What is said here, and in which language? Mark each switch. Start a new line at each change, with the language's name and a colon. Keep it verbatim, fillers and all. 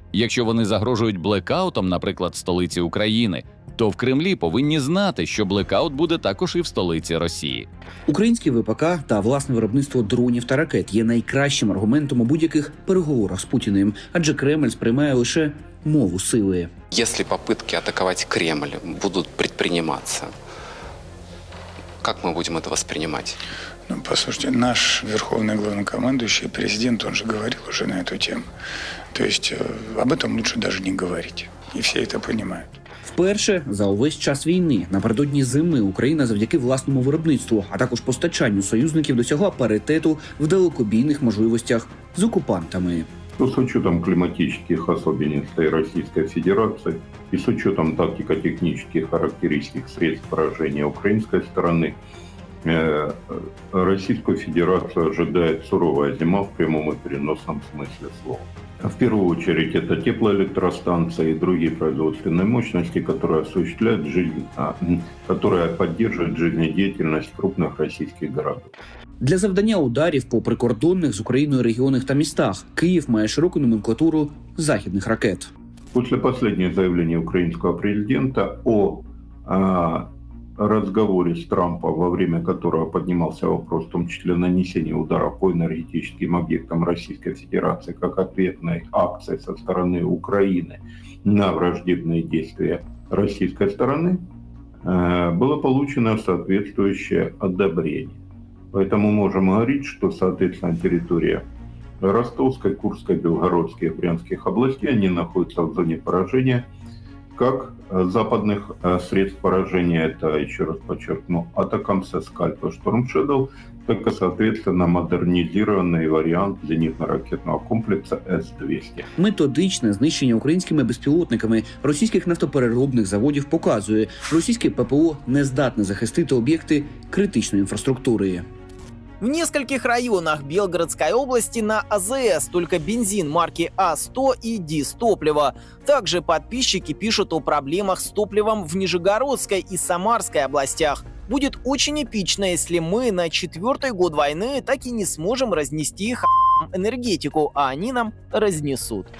Ukrainian: Якщо вони загрожують блекаутом, наприклад, столиці України, то в Кремлі повинні знати, що блекаут буде також і в столиці Росії. Українські ВПК та власне виробництво дронів та ракет є найкращим аргументом у будь-яких переговорах з Путіним, адже Кремль сприймає лише мову сили.
Russian: Если попытки атаковать Кремль будут предприниматься, как мы будем это воспринимать? Ну, послушайте, наш верховный главнокомандующий, президент, он же говорил уже на эту тему. То есть об этом лучше даже не говорить. И все это понимают.
Ukrainian: Вперше за увесь час війни напередодні зими Україна завдяки власному виробництву, а також постачанню союзників досягла паритету в далекобійних можливостях з окупантами.
Russian: то с учетом климатических особенностей Российской Федерации и с учетом тактико-технических характеристик средств поражения украинской стороны, Российскую Федерацию ожидает суровая зима в прямом и переносном смысле слова. В первую очередь это теплоэлектростанции и другие производственные мощности, которые осуществляют жизнь, которые поддерживают жизнедеятельность крупных российских городов.
Ukrainian: Для завдання ударів по прикордонних з Україною регіонах та містах Київ має широку номенклатуру західних ракет. Після останнього заявлення українського президента
Russian: о разговоре с Трампом, во время которого поднимался вопрос, в том числе нанесения ударов по энергетическим объектам Российской Федерации как ответной акции со стороны Украины на враждебные действия российской стороны, было получено соответствующее одобрение. Поэтому можем говорить, что, соответственно, территория Ростовской, Курской, Белгородской и Брянских областей, они находятся в зоне поражения как западных средств поражения, это, еще раз подчеркну, Атакамс, Скальп и Шторм Шедоу, только, соответственно, модернизированный
Ukrainian: варіант зенітно-ракетного комплексу С двісті. Методичне знищення українськими безпілотниками російських нафтопереробних заводів показує, російське ППО не здатне захистити об'єкти критичної інфраструктури.
Russian: В нескольких районах Белгородской области на АЗС только бензин марки А сто и дизтопливо. Также подписчики пишут о проблемах с топливом в Нижегородской и Самарской областях. Будет очень эпично, если мы на четвертый год войны так и не сможем разнести их енергетику,
Ukrainian: а вони нам рознесуть.